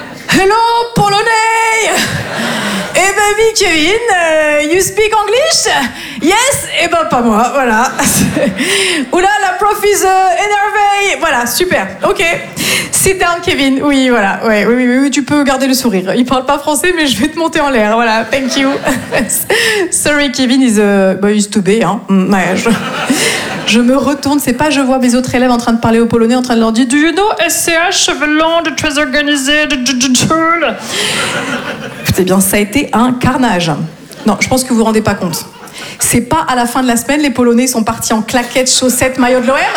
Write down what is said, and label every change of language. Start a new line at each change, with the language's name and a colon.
English: Hello, Polonais!
French: Eh ben, oui,
English: Kevin, you speak English? Yes?
French: Eh ben, pas moi, voilà. Oula, la prof is énervée. Voilà, super, ok.
English: Sit down, Kevin.
French: Oui, voilà, ouais, oui, tu peux garder le sourire. Il parle pas français, mais je vais te monter en l'air, voilà,
English: thank you. Sorry, Kevin is too big, hein.
French: Ouais, je me retourne, c'est pas je vois mes autres élèves en train de parler au polonais, en train de leur dire,
English: do you know SCH,
French: cheveux longs, très organisés, digital? Eh bien, ça a été un carnage. Non, je pense que vous vous rendez pas compte. C'est pas à la fin de la semaine, les Polonais sont partis en claquettes, chaussettes, maillot de l'OM.